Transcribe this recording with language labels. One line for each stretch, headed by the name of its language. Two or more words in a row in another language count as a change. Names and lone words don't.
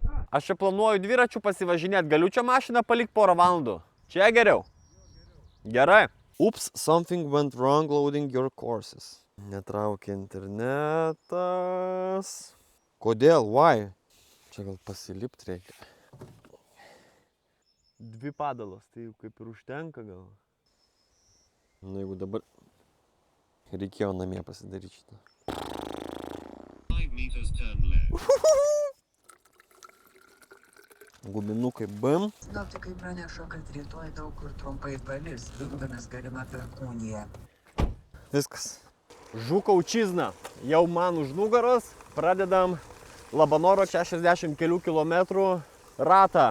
Lithuanian: Aš čia planuoju dviračių pasivažinėti, galiu čia mašiną palikti porą valandų. Čia geriau. Gerai.
English: Oops, something went wrong loading your courses.
Lithuanian: Netraukia internetas. Kodėl? Why? Čia gal pasilipt reikia. 2 padalos, tai jau kaip ir užtenka gal. Nu, jeigu dabar reikėjo namie pasidaryti šitą.
English: 5 meters turn left.
Lithuanian: Guminukai BM. Sinoptikai praneša, kad rytoj daug kur trumpai palis, vietomis galima perkūnija. Viskas. Žukaučizna. Jau man už nugaros. Pradedam Labanoro 60 kelių kilometrų ratą.